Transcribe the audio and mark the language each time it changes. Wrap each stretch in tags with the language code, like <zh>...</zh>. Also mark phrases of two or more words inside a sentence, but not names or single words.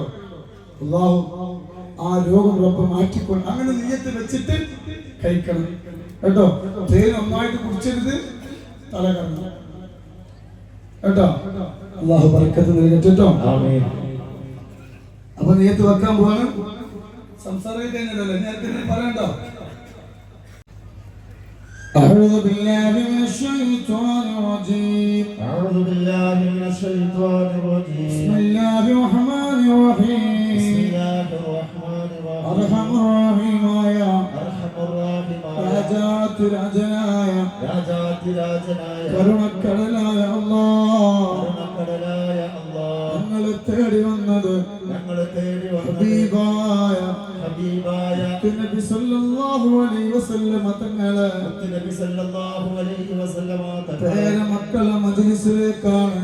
<ml>അല്ലാഹു ആ രോഗം റബ്ബ് മാറ്റിക്കൊണ്ട് അങ്ങനെ നിയ്യത്ത് വെച്ചിട്ട് കഴിക്കണം കേട്ടോ. തേൻ ഒന്നായിട്ട് കുടിച്ചരുത്, തല കറങ്ങണം കേട്ടോ. അല്ലാഹു ബറക്കത്ത് നൽകട്ടെ കേട്ടോ. അപ്പൊ നിയ്യത്ത് വെക്കാൻ പോവാണ്. സംസാരം കഴിഞ്ഞല്ലോ, നേരത്തെ പറയണ്ടോ?</ml> <ar>أعوذ بالله من الشيطان الرجيم. أعوذ بالله من الشيطان الرجيم. بسم الله الرحمن الرحيم. بسم الله الرحمن الرحيم. أرحم الراحمين يا أرحم الراحمين. يا جات العجلايا يا جات العجلايا.</ar> <ml>കരുണക്കടലായ അല്ലാഹ്, കരുണക്കടലായ അല്ലാഹ്, ഞങ്ങളെ തേടി വന്നത് ഞങ്ങളെ തേടി വന്നത് ഹബീബായ ഹബീബായ</ml> <ar>نبي صلى الله عليه وسلم തങ്ങളെ نبي صلى الله عليه وسلم</ar> <ml>പേരമക്കളെ മജ്ലിസിലേക്കാണ്.</ml>